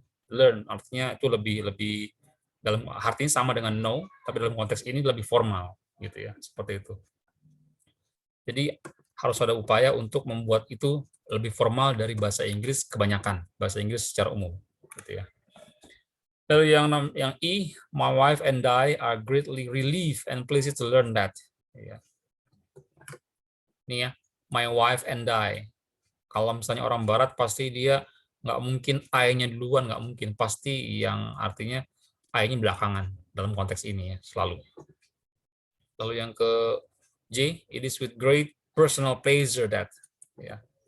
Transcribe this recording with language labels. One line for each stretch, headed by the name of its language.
Indonesian: Learn artinya itu lebih dalam artinya sama dengan know, tapi dalam konteks ini lebih formal, gitu ya, seperti itu. Jadi harus ada upaya untuk membuat itu lebih formal dari bahasa Inggris kebanyakan, bahasa Inggris secara umum, gitu ya. Lalu yang E,
English: my wife and I are greatly relieved and pleased to learn that.
Indonesian: Ya. Ini ya,
English: my wife and I.
Indonesian: Kalau misalnya orang Barat pasti dia nggak mungkin I-nya duluan, nggak mungkin. Pasti yang artinya I-nya belakangan dalam konteks ini ya, selalu. Lalu yang ke J,
English: it is with great personal pleasure that. Ya.